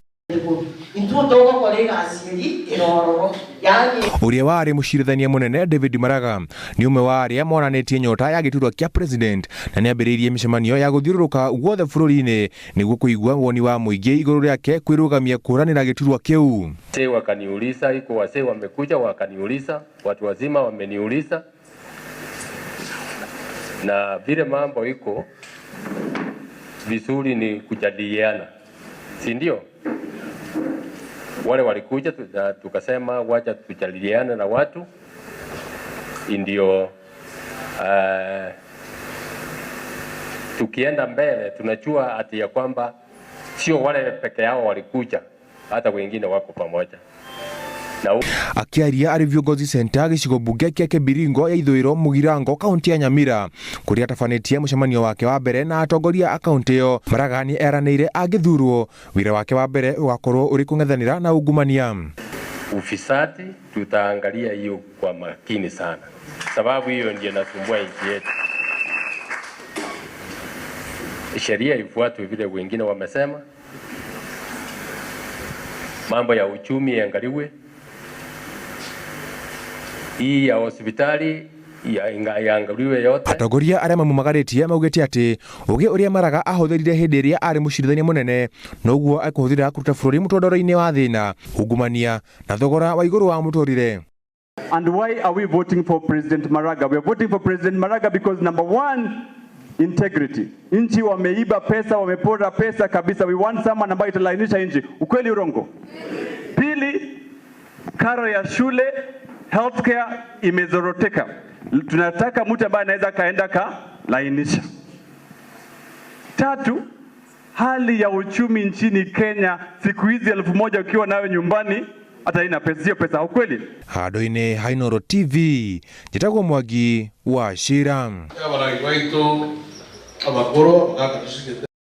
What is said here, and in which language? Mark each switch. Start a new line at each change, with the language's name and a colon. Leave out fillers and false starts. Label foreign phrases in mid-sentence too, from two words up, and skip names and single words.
Kikuyu: Uria wari mucirithania munene David Maraga ni umwe wa aria monanitie nyota ya giturwa kia president na niambiriirie micemanio ya guthiururuka guothe bururi-ini niguo kuigua woni wa muingi iguru riake kwirugamia kuranira giturwa kiu.
Swahili: Wakaniuliza, iko wasee wamekuja wakaniuliza, watu wazima wameniuliza, na vile mambo iko vizuri ni kujadiliana, si ndio? Wale walikuja tukasema wacha tujadiliane na watu ndio tukienda mbele tunajua ati ya kwamba sio wale peke yao walikuja, hata wengine wako pamoja.
Kikuyu: Akiaria ari viongozi center gicigo bunge kia Kibiringo ya ithwiro Mugirango kaunti ya Nyamira kuria tafanetie mucemanio wake wa mbere na atongoria akaunti yo. Maraga ni eranĩire angĩthurwo wira wake wa mbere ugakorwo uri kung'ethanĩra na ungumania.
Swahili: Ufisadi tutaangalia hiyo kwa makini sana, sababu hiyo ndio inasumbua nchi yetu. Sheria ifuatwe vile wengine wamesema, mambo ya uchumi iangaliwe, hii ya hospitali iangaliwe yote.
Kikuyu: Atongoria aria mamumagaritie maugite ati ugi uria Maraga ahuthirire hindi iria ari mucirithania munene noguo akuhuthira kuruta bururi mutondoro-ini wa thina, ungumania na thogora wa iguru wa muturire.
English: And why are we voting for President Maraga? We are voting for President Maraga because number one, integrity.
Swahili: Nchi wameiba pesa, wamepora pesa kabisa.
English: We want someone
Swahili: ambaye italainisha nchi. Ukweli urongo? Pili, karo ya shule, healthcare imezoroteka. Tunataka mtu ambaye anaweza kaenda lainisha. Tatu, hali ya uchumi nchini Kenya siku hizi 1000 ukiwa nayo nyumbani hata ina pesa, sio pesa. Ukweli?
Kikuyu: Handu-ini ha Inooro TV, njitagwo Mwangi wa Shira.